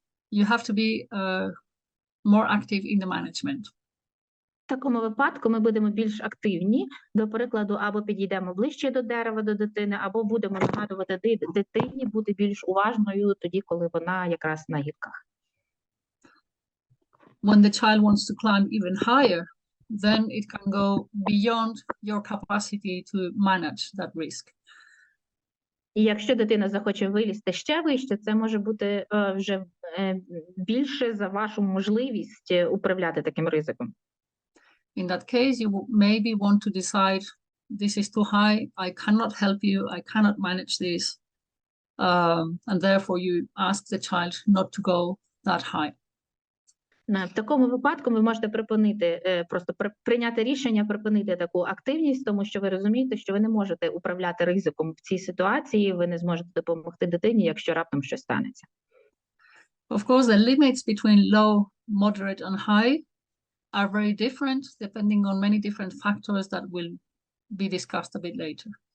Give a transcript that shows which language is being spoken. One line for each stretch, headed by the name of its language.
English: You have to be more active in the management.
Ukrainian: В такому випадку ми будемо більш активні, до прикладу, або підійдемо ближче до дерева, до дитини, або будемо нагадувати дитині бути більш уважною тоді, коли вона якраз на гілках.
English: When the child wants to climb even higher, then it can go beyond your capacity to manage that risk.
Ukrainian: І якщо дитина захоче вилізти ще вище, це може бути вже більше за вашу можливість управляти таким ризиком.
English: In that case, you maybe want to decide, this is too high, I cannot help you, I cannot manage this. And therefore you ask the child not to go that high.
Ukrainian: В такому випадку ви можете припинити, просто прийняти рішення припинити таку активність, тому що ви розумієте, що ви не можете управляти ризиком в цій ситуації, ви не зможете допомогти дитині, якщо раптом щось станеться.
English: Of course, the limits between low, moderate and high are very different depending on many different factors that will be discussed a bit later.